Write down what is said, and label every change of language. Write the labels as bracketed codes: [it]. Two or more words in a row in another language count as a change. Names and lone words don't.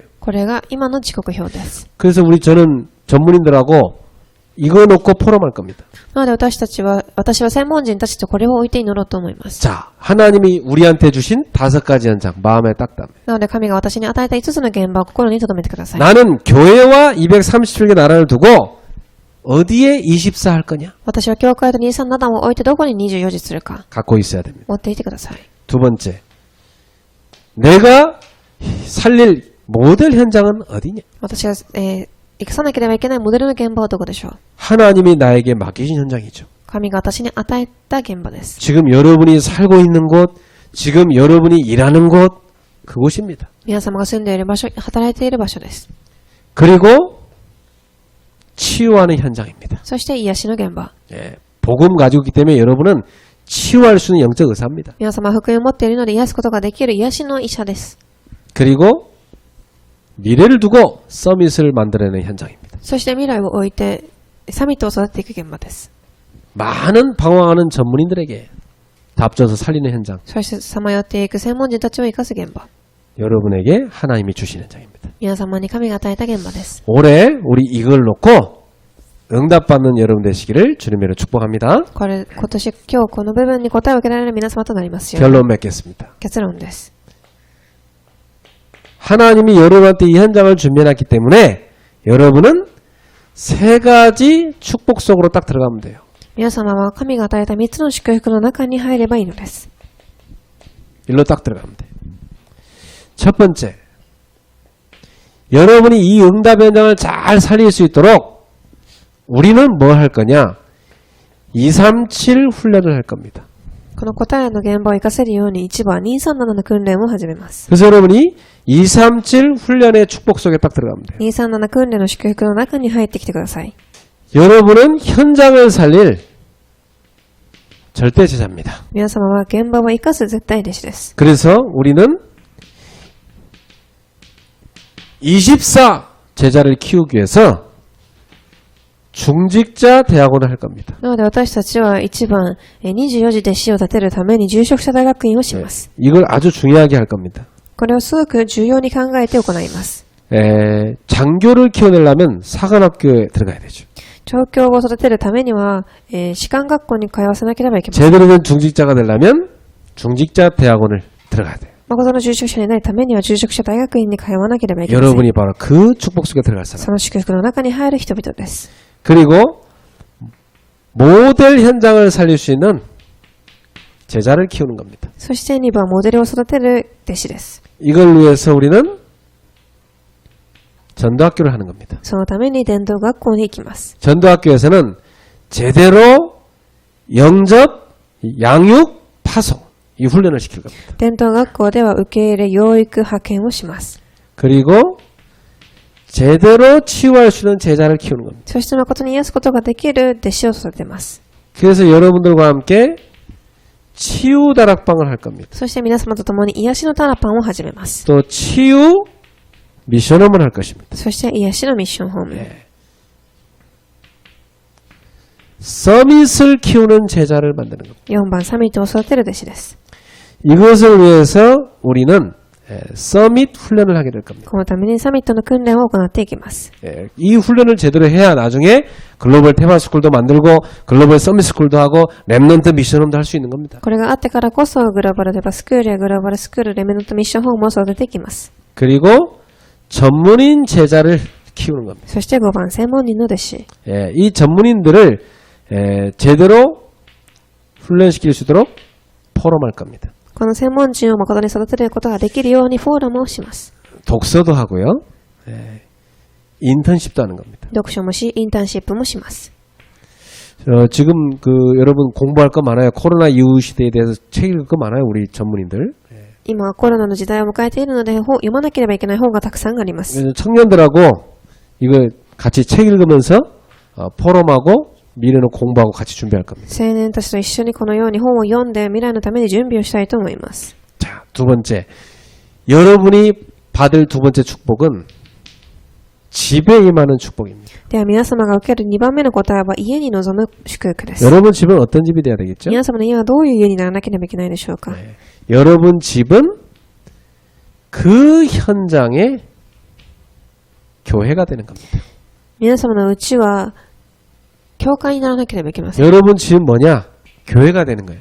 [ja] これが今の時刻表です。 [ko] 그래서 저는 전문인들하고 이거 놓고 포럼할 겁니다. [ja] なので私は専門人たちとこれを置いて祈ろうと思います。 [ko] 자, 하나님이 우리한테 주신 5가지 현장 마음에 딱 담아요. [ja] なので神が私に与えた5つの現場を心に留めてください。 [ko] 나는 교회와 237개 나라를 두고 어디에 24 할 거냐? [ja] 私は教会と237を置いてどこに24時するか [ko] 갖고 있어야 됩니다. [ja] 持っていてください。 [ko] 두 번째, 내가 살릴 모델 현장은 어디냐? [ja] 私が、生かさなければいけないモデルの現場はどこでしょう？ [ko] 하나님이 나에게 맡기신 현장이죠. [ja] 神が私に与えた現場です。 [ko] 지금 여러분이 살고 있는 곳, 지금 여러분이 일하는 곳, 그곳입니다. [ja] 皆様が住んでいる場所、働いている場所です。 [ko] 그리고 치유하는 현장입니다. [ja] そして癒しの現場。 [ko] 예, 복음 가지고 있기 때문에 여러분은 치유할 수 있는 영적 의사입니다. [ja] 皆様は福音を持っているので癒すことができる癒しの医者です。 [ko] 그리고 미래를 두고 서밋을 만들어내는 현장입니다. [ja] そして未来を置いてサミットを育てていく現場です。 [ko] 많은 방황하는 전문인들에게 답줘서 살리는 현장. [ja] そしてさまよっていく専門人たちを生かす現場。 [ko] 여러분에게 하나님이 주신 현장입니다. [ja] 皆様に神が与えた現場です。 [ko] 올해 우리 이걸 놓고 응답받는 여러분 되시기를 주님으로 축복합니다. [ja] 今年今日この部分に答えを受けられる皆様となりますように。 [ko] 결론 맺겠습니다. [ja] 結論です。 [ko] 하나님이 여러분한테 이 현장을 준비해놨기 때문에 여러분은 3가지 축복 속으로 딱 들어가면 돼요. [ja] 皆様は神が与えた3つの祝福の中に入ればいいのです。 [ko] 일로 딱 들어가면 돼요. 첫 번째, 여러분이 이 응답 현장을 잘 살릴 수 있도록 우리는 뭐 할 거냐? 237 훈련을 할 겁니다. [ja] この答えの現場を活かせるように1番237の訓練を始めます。 [ko] 그래서 여러분이 237 훈련의 축복 속에 딱 들어가면 돼요. [ja] 237 訓練の祝福の中に入ってきてください。 [ko] 여러분은 현장을 살릴 절대 제자입니다. [ja] 皆様は現場を活かす絶対弟子です。 [ko] 그래서 우리는 24 제자를 키우기 위해서 중직자 대학원을 할 겁니다. [ja] なので私たちは1番24時弟子を立てるために住職者大学院をします。 [ko] 이걸 아주 중요하게 할 겁니다. [ja] これをすごく重要に考えて行います。 [ko] 장교를 키워내려면 사관학교에 들어가야 되죠. [ja] 調教を育てるためには、士官学校に通わせなければいけません。 [ko] 제대로 된 중직자가 되려면 중직자 대학원을 들어가야 돼요. [ja] 誠の住職者になるためには住職者大学院に通わなければいけません。 [ko] 여러분이 바로 그 축복 속에 들어갈 사람. [ja] その祝福の中に入る人々です。 [ko] 그리고 모델 현장을 살릴 수 있는 제자를 키우는 겁니다. [ja] そして2番モデルを育てる弟子です。 [ko] 이걸 위해서 우리는 전도학교를 하는 겁니다. [ja] そのために伝道学校に行きます。 [ko] 전도학교에서는 제대로 영접, 양육, 파송 이 훈련을 시킬 겁니다. [ja] 伝道学校では受け入れ、養育、派遣をします。 [ko] 그리고 제대로 치유할 수 있는 제자를 키우는 겁니다. [ja] そして誠に癒すことができる弟子を育てます。 [ko] 그래서 여러분들과 함께 치유 다락방을 할 겁니다. [ja] そして皆様と共に癒しのタラパンを始めます。 [ko] 또 치유 미션홈을 할 것입니다. [ja] そして癒しのミッションホーム。 [ko] 서밋을 키우는 제자를 만드는 겁니다. [ja] 4 番サミットを育てる弟子です。 [ko] 이것을 위해서 우리는 서밋 훈련을 하게 될 겁니다. [ja] このためにサミットの訓練を行っていきます。 [ko] 이 훈련을 제대로 해야 나중에 글로벌 테마스쿨도 만들고 글로벌 서밋 스쿨도 하고 랩넌트 미션홈도 할 수 있는 겁니다. [ja] これがあってからこそグローバルデバスクールやグローバルスクール、レメノットミッションホームを育てていきます。 [ko] 그리고 전문인 제자를 키우는 겁니다. [ja] そして5番専門人の弟子。 [ko] 이 전문인들을 제대로 훈련시킬 수 있도록 포럼할 겁니다. [ja] この専門人を誠に育てることができるようにフォーラムをします。 [ko] 독서도 하고요. 인턴십도 하는 겁니다. [ja] 読書もし、インターンシップもします。 [ko] 지금 여러분 공부할 거 많아요. 코로나 이후 시대에 대해서 책 읽을 거 많아요. 우리 전문인들. [ja] 今はコロナの時代を迎えているので、読まなければいけない本がたくさんあります。 [ko] 그래서 청년들하고 이거 같이 책 읽으면서 포럼하고 미래는 공부하고 같이 준비할 겁니다. [ja] 青年たちと一緒にこのように本を読んで未来のために準備をしたいと思います。 [ko] 자, 두 번째. 여러분이 받을 두 번째 축복은 집에 임하는 축복입니다. [ja] では皆様が受ける2番目の答えは家に臨む祝福です。 [ko] 여러분 집은 어떤 집이 돼야 되겠죠? [ja] 皆様の家はどういう家にならなければいけないでしょうか。 [ko] 여러분 집은 그 현장의 교회가 되는 겁니다. [ja] 皆様のうちは教会にならなければいけません。 [ko] 여러분 집은 뭐냐? 교회가 되는 거예요.